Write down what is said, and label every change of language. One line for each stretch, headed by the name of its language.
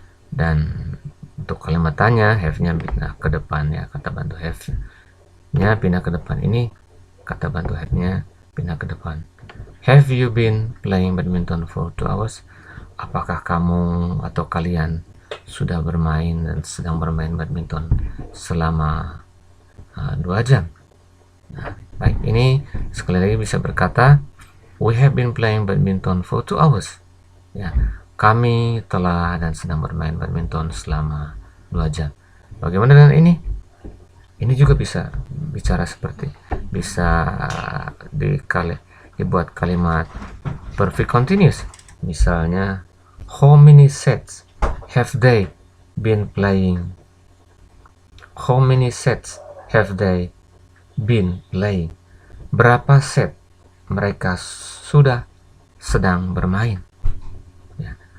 Indonesian: Dan untuk kalimat tanya, have-nya pindah ke depan ya, kata bantu have-nya pindah ke depan. Ini kata bantu have-nya pindah ke depan.
English: Have you been playing badminton for 2 hours?
Indonesian: Apakah kamu atau kalian sudah bermain dan sedang bermain badminton selama 2 jam? Nah, baik, ini sekali lagi bisa berkata
English: we have been playing badminton for 2 hours.
Indonesian: Ya, kami telah dan sedang bermain badminton selama 2 jam. Bagaimana dengan ini? Ini juga bisa bicara seperti bisa dibuat kalimat perfect continuous.
English: Misalnya, how many sets have they been playing? How many sets have they been playing?
Indonesian: Berapa set mereka sudah sedang bermain? Ya.